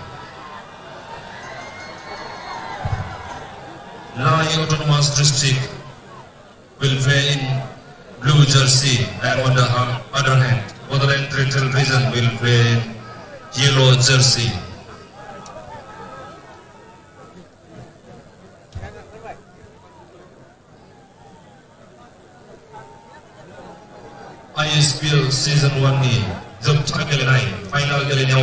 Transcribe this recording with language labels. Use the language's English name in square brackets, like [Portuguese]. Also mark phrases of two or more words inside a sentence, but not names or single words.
[English] Lai Autonomous District will play in blue jersey, and on the other hand, Bodo Territorial Region will play in yellow jersey. [Bodo] ISPL Season 1 ni जोबथा गेलेनाय फाइनाल गेलेनायाव